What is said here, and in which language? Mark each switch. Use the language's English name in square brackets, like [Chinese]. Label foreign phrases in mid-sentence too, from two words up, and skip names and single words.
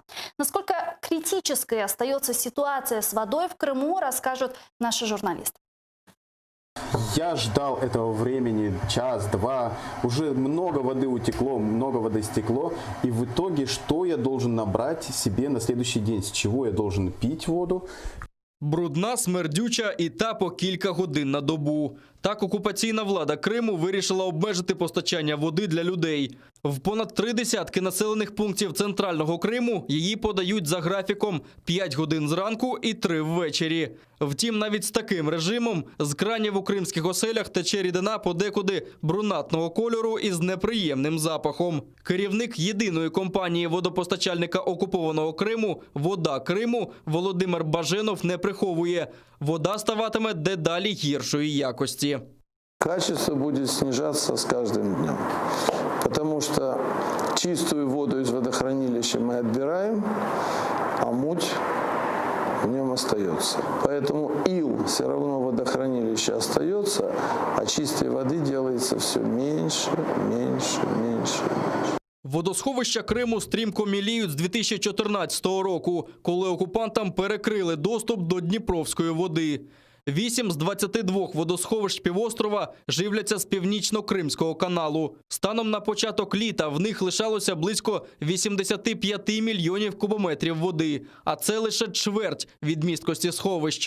[Russian] Насколько критической остается ситуация с водой в Крыму, расскажут наши журналисты. Я ждал этого времени, час-два, уже много воды утекло, много воды стекло. И в итоге, что я должен набрать себе на следующий день? С чего я должен пить воду? [Ukrainian] Брудна, смердюча і та по кілька годин на добу. Так окупаційна влада Криму вирішила обмежити постачання води для людей. В понад 3 десятки населених пунктів центрального Криму її подають за графіком 5 годин зранку і 3 ввечері. Втім, навіть з таким режимом з кранів у кримських оселях тече рідина подекуди брунатного кольору із неприємним запахом. Керівник єдиної компанії водопостачальника окупованого Криму «Вода Криму» Володимир Баженов не приховує. Вода ставатиме дедалі гіршої якості. [Russian] Качество будет снижаться с каждым днем, потому что чистую воду из водохранилища мы отбираем, а муть в нем остается. Поэтому ил все равно в водохранилище остается, а чистой воды делается все меньше, меньше, меньше, меньше. [Ukrainian] Водосховища Криму стрімко міліють з 2014 року, коли окупантам перекрили доступ до Дніпровської води. 8 з 22 водосховищ півострова живляться з Північно-Кримського каналу. Станом на початок літа в них лишалося близько 85 мільйонів кубометрів води, а це лише чверть від місткості сховищ.